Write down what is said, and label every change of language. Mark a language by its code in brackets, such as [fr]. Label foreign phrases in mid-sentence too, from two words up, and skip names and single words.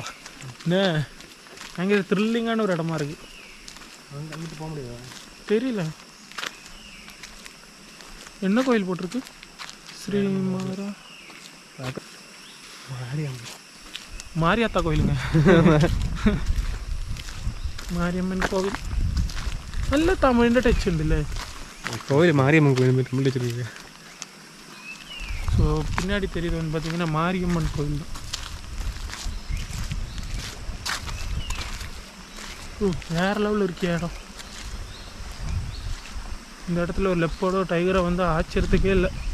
[ta] என்ன அங்கே த்ரில்லிங்கான ஒரு இடமா இருக்குது. அங்கிட்டு போக முடியாது தெரியல. என்ன கோயில் போட்டிருக்கு? ஸ்ரீ மாரியாத்தா கோயிலுங்க. [ml] മാരിയമ്മൻ കോവിൽ. നല്ല തമിഴിൻ്റെ ടച്ച് ഉണ്ടല്ലേ [ta] கோவில். மாரியம்மன் கோவில் தமிழ் வச்சுருக்கு. ஸோ பின்னாடி தெரியுது வந்து பார்த்தீங்கன்னா மாரியம்மன் கோவில் தான். வேறு லெவலில் இருக்கிய இடம். இந்த இடத்துல ஒரு லெப்போடோ டைகரை வந்து ஆச்சரியத்துக்கே இல்லை.